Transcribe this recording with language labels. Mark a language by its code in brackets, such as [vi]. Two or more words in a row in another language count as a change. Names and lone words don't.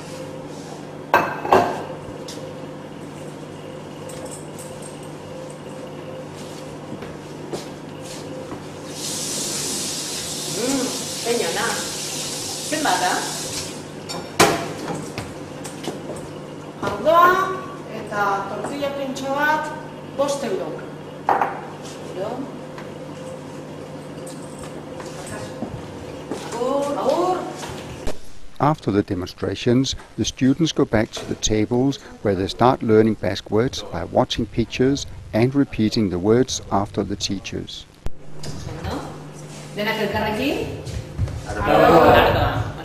[eu] Señora, zen bada? Ardoa eta tortilla pintxo bat, 5 euro. Agur, agur. [en] After the demonstrations, the students go back to the tables where they start learning Basque words by watching pictures and repeating the words after the teachers. [eu] Denak elkarrekin? Ardoa.